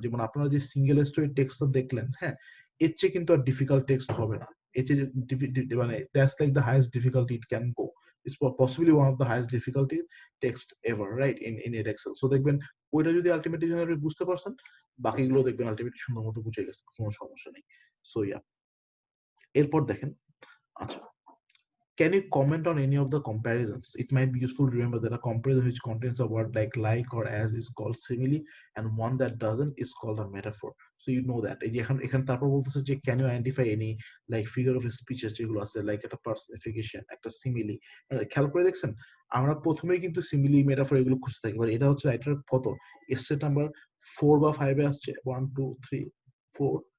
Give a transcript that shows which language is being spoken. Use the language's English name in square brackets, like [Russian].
[Bangla] যেমন আপনারা যে সিঙ্গেল স্টোরি টেক্সটটা দেখলেন, হ্যাঁ, এর চেয়ে কিন্তু আর ডিফিকাল্ট টেক্সট হবে না। এর চেয়ে মানে [English] That's like the highest difficulty it can go, it's possibly one of the highest difficulty text ever, right, in Excel. [Bangla] So দেখবেন ওইটা যদি আলটিমেটলি বুঝতে পারছেন, বাকিগুলো দেখবেন আলটিমেটলি সুন্দর মতো বুঝে গেছে, কোনো সমস্যা নেই। [English] so yeah, [Bangla] এরপর দেখেন, আচ্ছা, [English] can you comment on any of the comparisons? It might be useful to remember that a comparison which contains a word like or as is called simile, and one that doesn't is called a metaphor. So you know that. [Bangla] এখানে তারপর বলতেছে যে [English] can you identify any like figure of speeches [Bangla] যেগুলো আছে, like একটা personification, একটা simile, খেয়াল করে দেখছেন আমরা প্রথমেই কিন্তু সিমিলি মেটাফর এগুলো খুঁজতে থাকি, এটা হচ্ছে রাইটার কত এসে নাম্বার 4 বা 5 এ আসছে, 1 2 3 4